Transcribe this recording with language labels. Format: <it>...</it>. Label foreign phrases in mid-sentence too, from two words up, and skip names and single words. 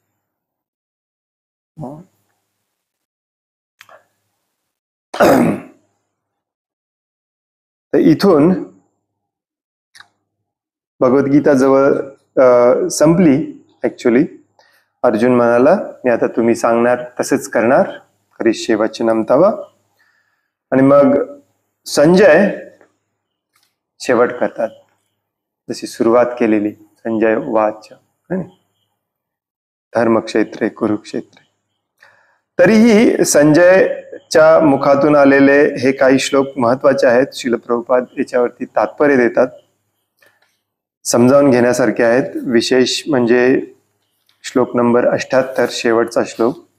<mr>तर इथून भगवद्गीता जवळ संपली। ऍक्च्युली अर्जुन म्हणाला मी आता तुम्ही सांगणार तसेच करणार,</mr> <sa>करिष्ये वचनं तव।</sa> <mr>आणि मग संजय शेवट करतात जशी सुरुवात केलेली</mr> <sa>संजय उवाच धर्मक्षेत्रे कुरुक्षेत्रे।</sa> <mr>तरीही संजयच्या मुखातून आलेले हे काही श्लोक महत्वाचे आहेत। श्रील प्रभुपाद याच्यावरती तात्पर्य देतात, समजावून घेण्यासारखे आहेत। विशेष म्हणजे श्लोक नंबर 78 शेवटचा श्लोक।</mr>